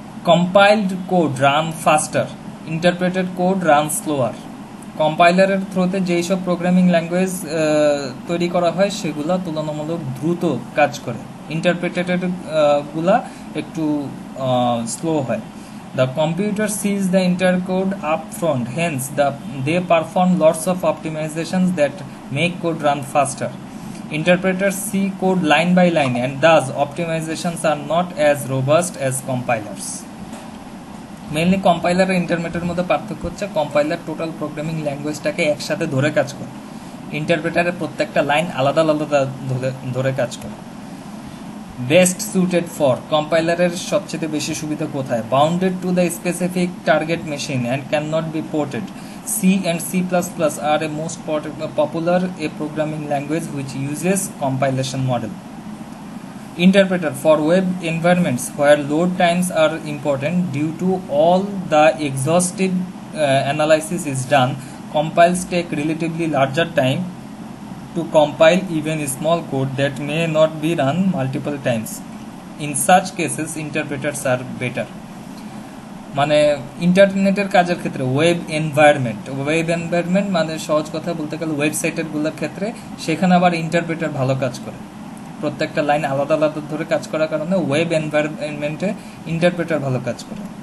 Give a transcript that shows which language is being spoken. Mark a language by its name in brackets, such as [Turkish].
[English] Compiled code run faster, interpreted code run slower. [Bangla] কম্পাইলারের থ্রুতে যেই সব প্রোগ্রামিং ল্যাঙ্গুয়েজ তৈরি করা হয় সেগুলো তুলনামূলক দ্রুত কাজ করে, ইন্টারপ্রেটেড গুলা একটু স্লো হয়। [English] The computer sees the intercode up front, hence they perform lots of optimizations that make code run faster. Interpreters see code line by line and thus optimizations are not as robust as compilers. [Bangla] Mainly compiler আর ইন্টারপ্রেটারের মধ্যে পার্থক্য হচ্ছে compiler total programming ল্যাঙ্গুয়েজটাকে একসাথে ধরে কাজ করে, ইন্টারপ্রেটারের প্রত্যেকটা line আলাদা আলাদা ধরে কাজ করে। [English] best suited for, [Bangla] কম্পাইলারের সবচেয়ে বেশি সুবিধা কোথায়? [English] Bounded to the specific target machine and can not be ported. C and C++ are a most popular a programming language which uses compilation model. Interpreter for web environments where load times are important due to all the exhaustive analysis is done, compiles take relatively larger time to compile even small code that may not be run multiple times. In such cases, interpreters are better. [Bangla] মানে ইন্টারনেটের কাজের ক্ষেত্রে web environment মানে সহজ কথা বলতে গেলে ওয়েবসাইটের গুলোর ক্ষেত্রে সেখানে আবার ইন্টারপ্রেটার ভালো কাজ করে, প্রত্যেকটা লাইন আলাদা আলাদা ধরে কাজ করার কারণে ওয়েব এনভায়রনমেন্টে ইন্টারপ্রেটার ভালো কাজ করে।